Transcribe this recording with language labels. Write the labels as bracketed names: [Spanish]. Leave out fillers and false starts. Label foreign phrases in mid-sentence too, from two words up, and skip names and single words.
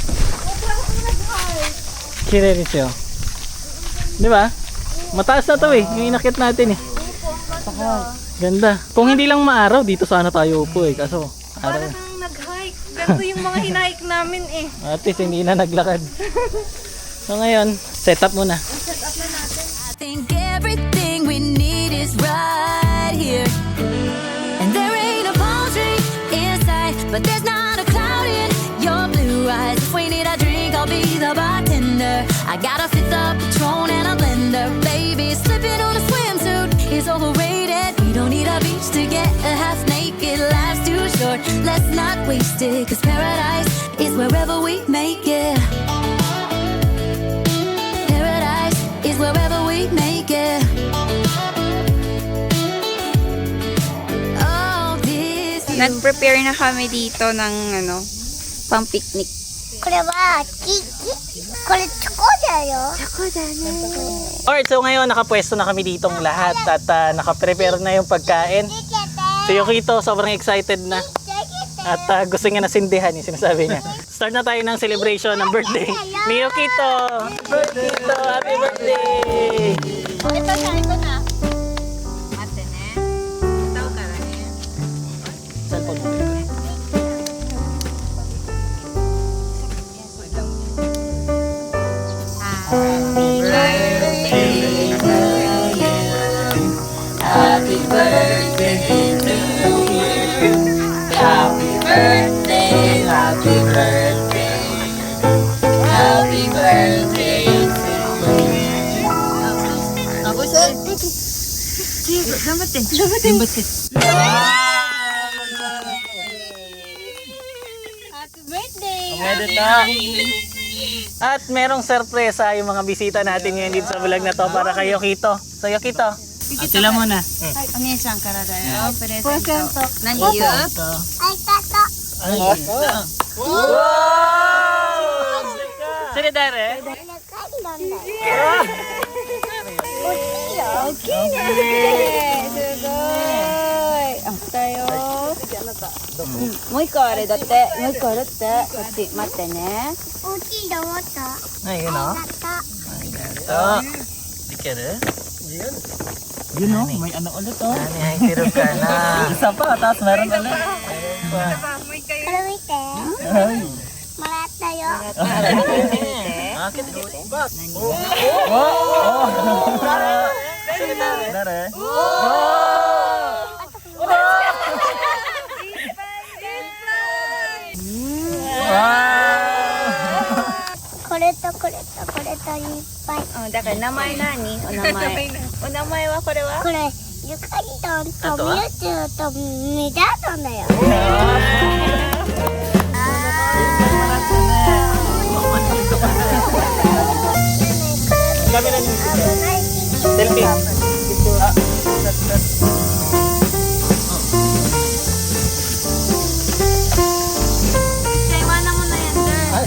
[Filipino] Kirerisyo. Di ba? Mataas na to eh. Yung inakit natin eh. Ganda. Kung hindi lang maaraw, dito sana tayo upo eh. Kaso, Para araw. kang nag-hike. Ganito yung mga hinahike namin eh. At least hindi na naglakad. So ngayon, set up muna. [English] I think everything we need is right here. And there ain't a palm tree in sight, but there's not a cloud in your blue eyes. If we need a drink, I'll be the bartender. I got a fifth of Patron and a blender. Baby, slipping on a swimsuit is overrated. We don't need a beach to get a half naked. Life's too short, let's not waste it. Cause paradise is wherever we make it. Paradise is wherever we make it. Oh, this view. [Filipino] Nag-prepare na kami dito ng pang picnic. [Japanese] これはキキ。これチョコだよ。チョコだね。 [Filipino] Alright, so ngayon nakapwesto na kami ditong lahat at nakaprepare na yung pagkain. Si Yokito sobrang excited na at gusto niya nasindihan yung sinasabi niya. Start na tayo ng celebration ng birthday ni Yokito. [English] Yokito, happy birthday! [Filipino] Ito na. Ate ne. Tao ka na ne. Cellphone mo. [English] Happy birthday to you. Happy birthday, happy birthday. Happy birthday to you. Happy birthday. [Filipino] Medyo na. At merong sorpresa yung mga bisita natin ngayon dito sa vlog na to para kay Yokito. So Yokito, sila muna. [Japanese] お姉ちゃんからだよ。プレゼント。プレゼント。何言う？ありがとう。 [Filipino] Sino dare? [Japanese] 大きいね。すごい。あったよ。もう一個あれだって。もう一個あるって。こっち待ってね。大きいと思った。 [Filipino] Ay, yun o. [Japanese] あった。 [Filipino] Ito. Dikere. Yun o, may ano ulit o. Ay, tiro ka na. Isa pa, tapos meron ulit. Ayun pa. [Japanese] これ見て。 [Filipino] Ay. [Japanese] もらったよ。 [Filipino] Ah, kita dito. Oh! Sino dare? Wow! [Japanese] これとこれとこれといっぱい。だから名前何？お名前。お名前はこれは？これゆかりどんとあとはミューチューとミダードンだよ。 [Filipino] Kami na dito. Selfie. Iwanan mo na yan, girl.